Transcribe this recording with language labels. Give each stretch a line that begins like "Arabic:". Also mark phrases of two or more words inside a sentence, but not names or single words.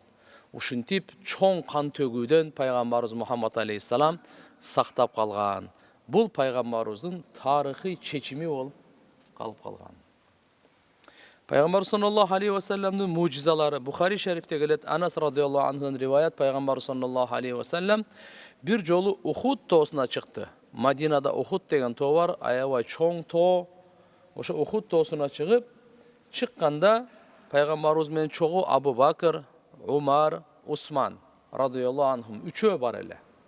Kyrgyz: Ушинтип чоң кан төгүүдөн пайгамбарыбыз Мухаммад алейхиссалам сактап калган. Бул пайгамбарыбыздын тарыхый чечими болуп калып калган. Пайгамбар
Arabic: صلى الله عليه وسلم
Kyrgyz: мужизалары Бухари шерифте келет. Анас
Arabic: رضي الله عنه
Kyrgyz: риваят, пайгамбар
Arabic: صلى الله عليه وسلم
Kyrgyz: бир жолу Ухуд тоосуна чыкты. Мадинада Ухуд деген тоо бар, аябай чоң тоо. Ошо Ухуд тоосуна чыкканда пайгамбарыбыз менен чогуу Абу Бакыр, Умар, Усман
Arabic: رضي الله عنهم
Kyrgyz: үчөө бар эле.